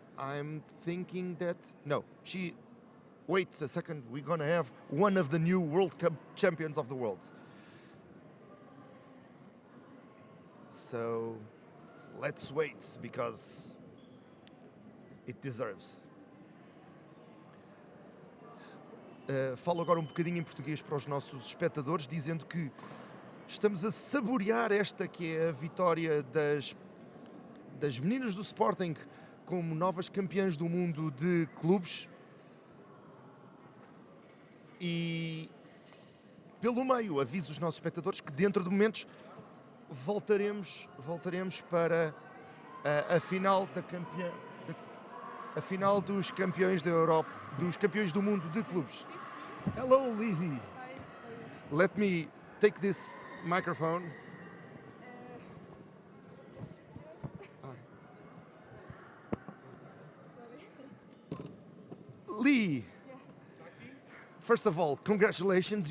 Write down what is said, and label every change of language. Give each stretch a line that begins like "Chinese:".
English: I'm thinking that no, wait a second, we're gonna have one of the new World Cup champions of the world. So let's wait because it deserves.
Portuguese: Falo agora um bocadinho em português para os nossos espectadores, dizendo que estamos a saborear esta que é a vitória das meninas do Sporting como novas campeãs do mundo de clubes. E pelo meio aviso os nossos espectadores que dentro de momentos voltaremos para a final da campeã, a final dos campeões da Europa, dos campeões do mundo de clubes.
English: Hello, Levy. Let me take this microphone. Lee, first of all, congratulations.